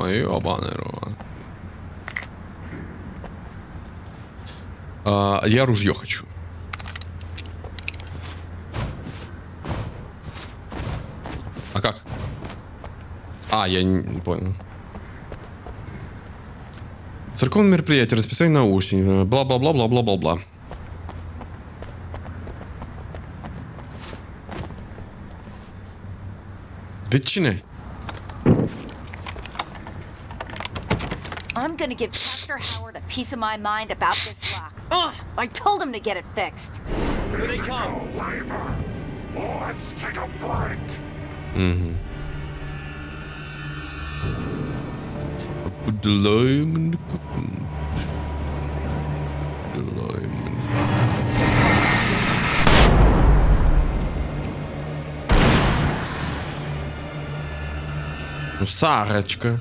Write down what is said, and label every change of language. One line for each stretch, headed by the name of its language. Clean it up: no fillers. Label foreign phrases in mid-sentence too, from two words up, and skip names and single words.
Russian: Ёбаный рот. Я ружье хочу. А как? Я не понял. Церковное мероприятие, расписание на осень, бла-бла-бла-бла-бла-бла-бла. Ветчины.
English: I'm gonna give Pastor Howard a piece of my mind about this lock. Ugh, I told him to get it fixed. Here they come. Let's take a break. Mm-hmm. Put the lime in the cooking. The lime in Сарочка.